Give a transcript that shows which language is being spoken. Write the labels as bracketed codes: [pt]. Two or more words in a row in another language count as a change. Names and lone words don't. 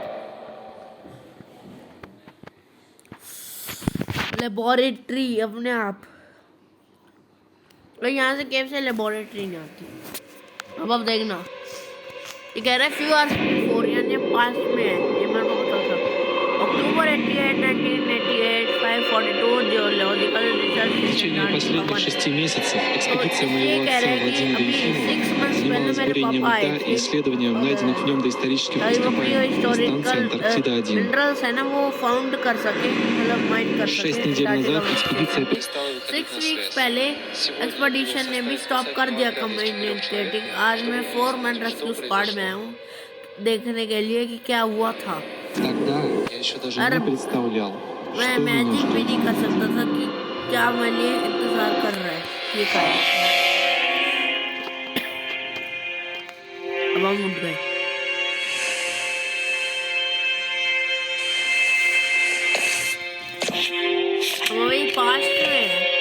[hi] लेबोरेटरी अपने आप। तो यहाँ से केव से लेबोरेटरी नहीं आती। अब देखना, ये कह रहा है [en] few hours before, [hi] यानी पास में है। ये मेरे को पता था। [en] October 88, 1988, 542 geological research. [ru] В течение последних 6 месяцев экспедиция моего отца Владимира Ефимова занималась бурением льда и исследованием найденных в нем доисторических ископаемых на станции Антарктида-1. 6 недель назад экспедиция перестала выходить на связь. [hi] पहले एक्सपेडिशन ने भी स्टॉप कर दिया कम्युनिकेटिंग। आज मैं 4 [en] man rescue squad [hi] में आया हूँ देखने के लिए कि क्या हुआ था। [ru] Тогда я еще даже не представлял, [hi] मैं [ru] что мне [hi] मैजिक भी [ru] нужно. [hi] नहीं कर सकता था कि क्या मेरे लिए इंतजार कर रहा है। ये क्या है? अब हम उठ गए। हम वही पास्ट में हैं।